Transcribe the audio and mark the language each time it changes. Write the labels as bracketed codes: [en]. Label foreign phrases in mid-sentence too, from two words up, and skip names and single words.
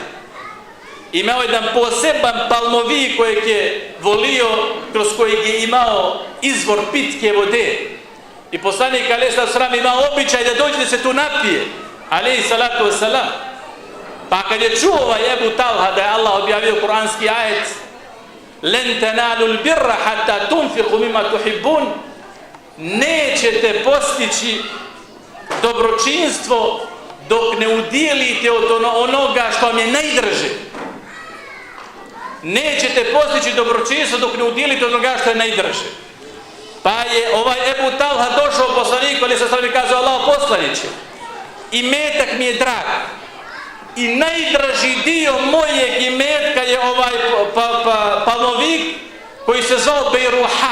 [bs] Imao jedan poseban palmovij kojeg je volio, kroz kojeg je imao izvor pitke vode. I poslanik [ar] عليه الصلاة والسلام [bs] imao običaj da dođe da se tu napije. [ar] عليه الصلاة والسلام. [bs] Pa kad je čuo ovaj Ebu Talha da je Allah objavio kuranski ajet: [ar] "لن تنالوا البر حتى تنفقوا مما تحبون", [bs] nećete postići dobročinstvo dok ne udjelite od onoga što vam je najdraže. Nećete postići dobročinstvo dok ne udjelite od onoga što je najdraže. Pa je ovaj Ebu Talha došao poslaniku, ali sa strane kazao: Allah poslaniće, imetak mi je drag i najdraži dio mojeg imetka je ovaj palmovik koji se zvao Bejruha.